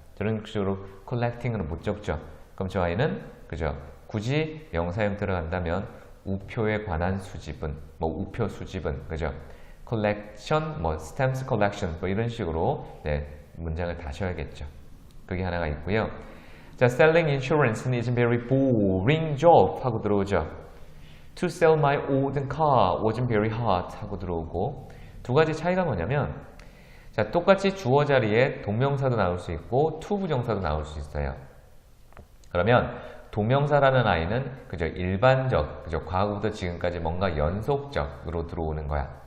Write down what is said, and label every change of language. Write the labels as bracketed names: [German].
[Korean] 저런 식으로 collecting은 못 적죠. 그럼 저 아이는 그죠? 굳이 명사 형태로 간다면 우표에 관한 수집은 우표 수집은 그죠? [English] collection stamps collection [Korean] 이런 식으로 문장을 다셔야겠죠. 그게 하나가 있고요. [English] 자, selling insurance는 is a very boring job [Korean] 하고 들어오죠. [English] To sell my old car wasn't very hard [Korean] 하고 들어오고, 두 가지 차이가 뭐냐면 자, 똑같이 주어 자리에 동명사도 나올 수 있고 to 부정사도 나올 수 있어요. 그러면 동명사라는 아이는 그저 일반적, 그저 과거부터 지금까지 뭔가 연속적으로 들어오는 거야.